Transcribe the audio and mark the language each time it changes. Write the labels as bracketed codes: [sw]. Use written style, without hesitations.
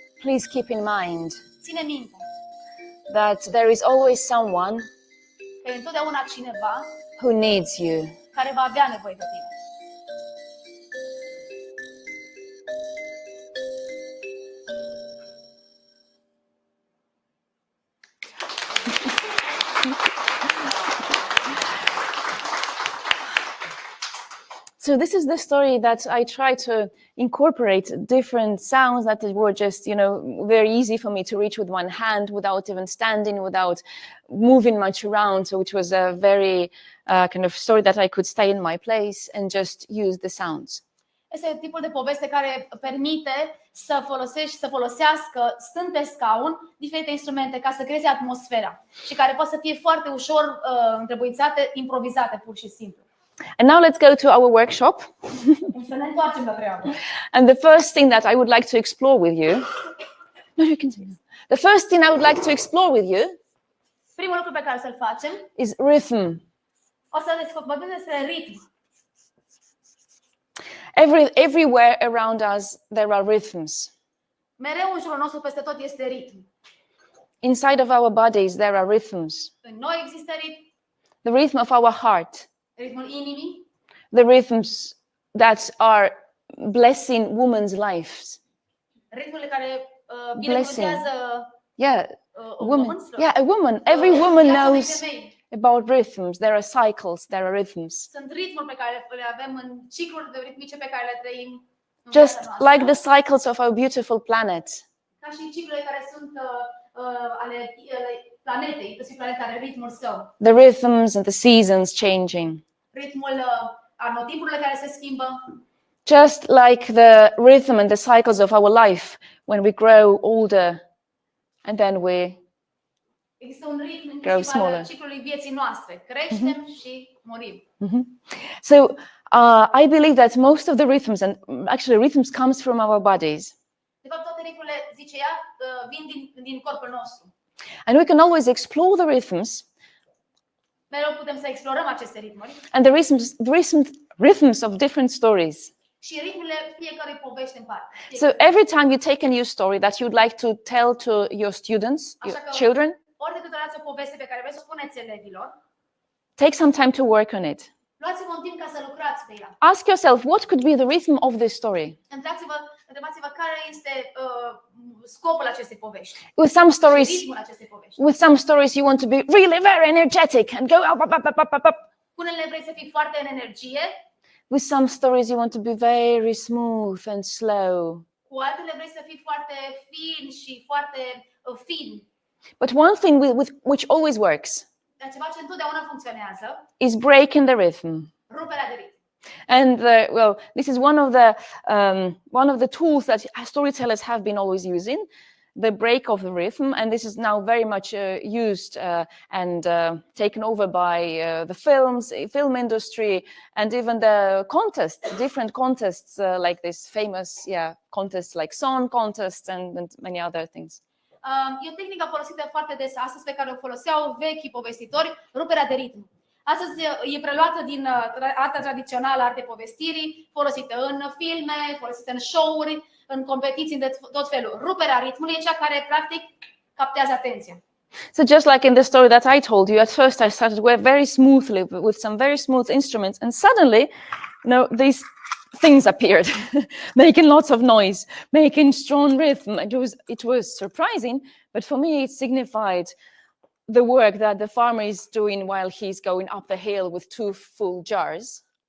[en] please keep in mind [ro] ține minte [en] that there is always someone [ro] că e întotdeauna cineva [en] who needs you. [ro] care va avea nevoie de tine. [en] So this is the story that I try to incorporate different sounds that were just, very easy for me to reach with one hand without even standing, without moving much around. So it was a very kind of story that I could stay in my place and just use the sounds. [ro] Este tipul de poveste care permite să folosească, stând pe scaun, diferite instrumente ca să creeze atmosfera și care poate să fie foarte ușor întrebuințate, improvizate pur și simplu. [en] And now let's go to our workshop. [ro] Să ne întoarcem la treabă. [en] And the first thing that I would like to explore with you No, you can say no. The first thing I would like to explore with you [ro] Primul lucru pe care să-l facem, [en] is rhythm. [ro] o să vorbim despre ritm. [en] Everywhere around us there are rhythms. [ro] Mereu în jurul nostru, peste tot, este ritm. [en] Inside of our bodies there are rhythms. [ro] În noi există ritm, [en] The rhythm of our heart, [ro] ritmul inimii, [en] the rhythms that are blessing women's lives. [ro] ritmurile care binecuvântează [en] Yeah, a woman. woman. Yeah, a woman. Every woman [ro] Viața unei [en] knows [ro] femei. [en] about rhythms. There are cycles, there are rhythms. [ro] Sunt ritmuri pe care le avem în cicluri de ritmice pe care le trăim în [en] Just [ro] viața noastră. [en] like the cycles of our beautiful planet. [ro] Ca și ciclurile care sunt ale planetei, inclusiv planeta are ritmul său. [en] The rhythms and the seasons changing. [ro] Ritmul anotimpurile care se schimbă. [en] Just like the rhythm and the cycles of our life when we grow older and then we [ro] Există un ritm [en] grow [ro] inclusiv [en] smaller. [ro] al ciclului vieții noastre. Creștem și murim. [en] So I believe that most of the rhythms, and actually rhythms comes from our bodies. [ro] De fapt, toate ritmurile, zice ea, vin din corpul nostru. [en] And we can always explore the rhythms [ro] Mereu putem să explorăm aceste ritmuri [en] and the rhythms of different stories. [ro] și ritmurile fiecărui povești în parte. [en] So every time you take a new story that you'd like to tell to your students, your children, [ro] Ori de câte ori ați o poveste pe care vreți să o spuneți elevilor, [en] take some time to work on it. [ro] luați-vă un timp ca să lucrați pe ea. [en] Ask yourself, what could be the rhythm of this story? [ro] Întrebați-vă care este scopul acestei povești. [en] With some stories, [ro] Ritmul acestei povești. [en] with some stories you want to be really very energetic and go up, up, up, up, up, up, up. [ro] Cu unele vrei să fii foarte în energie, [en] With some stories you want to be very smooth and slow. [ro] cu altele vrei să fii foarte fin și foarte fin. [en] But one thing which always works [ro] Dar ceva ce întotdeauna funcționează, [en] is breaking the rhythm. [ro] ruperea de ritm. [en] And this is one of the tools that storytellers have been always using, the break of the rhythm. And this is now very much used and taken over by the film industry, and even the contests, different contests like this famous contests like song contests and many other things. [ro] E o tehnică folosită foarte des astăzi pe care o foloseau vechii povestitori, ruperea de ritm. Astăzi e preluată din arta tradițională, artei povestirii, folosită în filme, folosită în show-uri, în competiții de tot felul. Ruperea ritmului e cea care practic captează atenția. [en] So just like in the story that I told you, at first I started very smoothly with some very smooth instruments, and suddenly, these things appeared, making lots of noise, making strong rhythm. It was surprising, but for me it signified the work that the farmer is doing while he's going up the hill with 2 full jars.